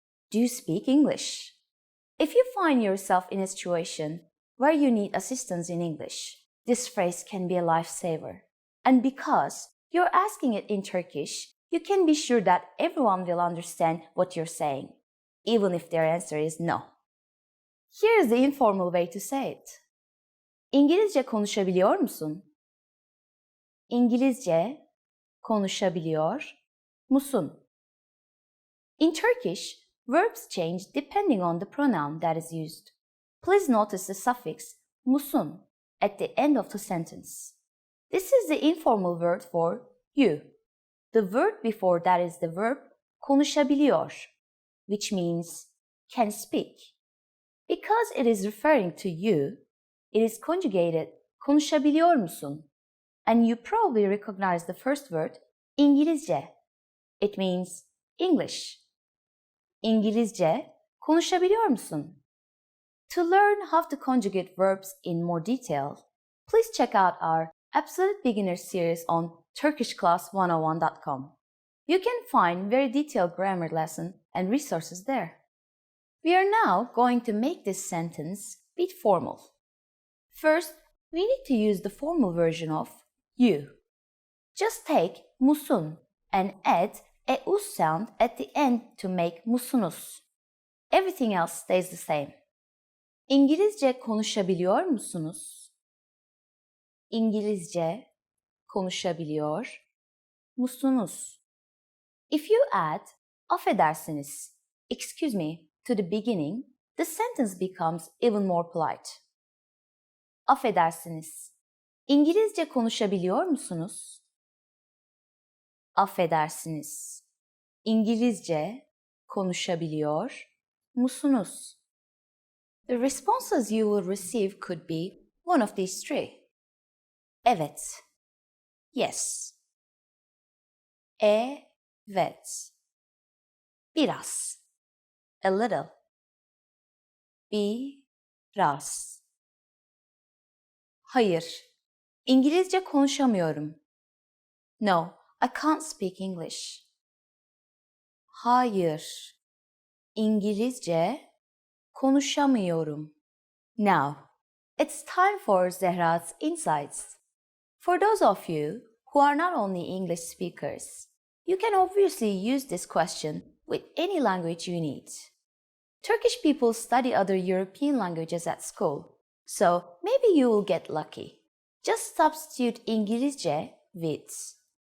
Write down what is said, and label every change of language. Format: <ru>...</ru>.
<en>Do you speak English? If you find yourself in a situation where you need assistance in English, this phrase can be a lifesaver. And because you're asking it in Turkish, you can be sure that everyone will understand what you're saying, even if their answer is no. Here's the informal way to say it.</en> <tr>İngilizce konuşabiliyor musun? İngilizce konuşabiliyor musun?</tr> <en>In Turkish, verbs change depending on the pronoun that is used. Please notice the suffix musun at the end of the sentence. This is the informal word for you. The word before that is the verb konuşabiliyor, which means can speak. Because it is referring to you, it is conjugated konuşabiliyor musun? And you probably recognize the first word İngilizce. It means English. İngilizce konuşabiliyor musun? To learn how to conjugate verbs in more detail, please check out our Absolute Beginner series on turkishclass101.com. You can find very detailed grammar lesson and resources there. We are now going to make this sentence a bit formal. First, we need to use the formal version of you. Just take musun and add a us sound at the end to make musunuz. Everything else stays the same.</en> <tr>İngilizce konuşabiliyor musunuz? İngilizce konuşabiliyor musunuz?</tr> <en>If you add affedersiniz, excuse me, to the beginning, the sentence becomes even more polite.</en> <tr>Affedersiniz. İngilizce konuşabiliyor musunuz? Affedersiniz. İngilizce konuşabiliyor musunuz?</tr> <en>The responses you will receive could be one of these three.</en> <tr>Evet.</tr> <en>Yes.</en> <tr>Evet. Biraz.</tr> <en>A little.</en> <tr>Biraz. Hayır. İngilizce konuşamıyorum.</tr> <en>No, I can't speak English.</en> <tr>Hayır. İngilizce konuşamıyorum.</tr> <en>Now, it's time for Zehra's Insights. For those of you who are not only English speakers, you can obviously use this question with any language you need. Turkish people study other European languages at school, so maybe you will get lucky. Just substitute İngilizce with</en>